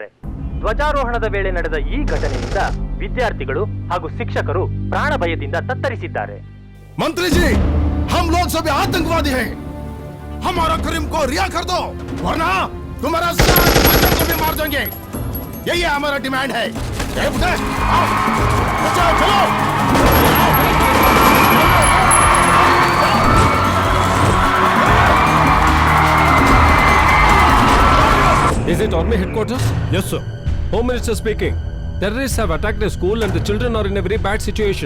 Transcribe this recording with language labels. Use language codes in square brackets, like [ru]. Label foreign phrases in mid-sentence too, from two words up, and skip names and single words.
[kn] ಧ್ವಜಾರೋಹಣದ ವೇಳೆ ನಡೆದ ಈ ಘಟನೆಯಿಂದ ವಿದ್ಯಾರ್ಥಿಗಳು ಹಾಗೂ ಶಿಕ್ಷಕರು ಪ್ರಾಣ ಭಯದಿಂದ ತತ್ತರಿಸಿದ್ದಾರೆ. [hi] मंत्री जी, हम लोग सभी आतंकवादी हैं. हमारा करीम को रिहा कर दो, वरना तुम्हारा साथ बच्चों को भी मार देंगे. यही हमारा डिमांड है. आओ, बच्चों, चलो. [en] Is it Army headquarters? Yes, sir. Home Minister speaking. Terrorists have attacked a school and the children are in a very bad situation.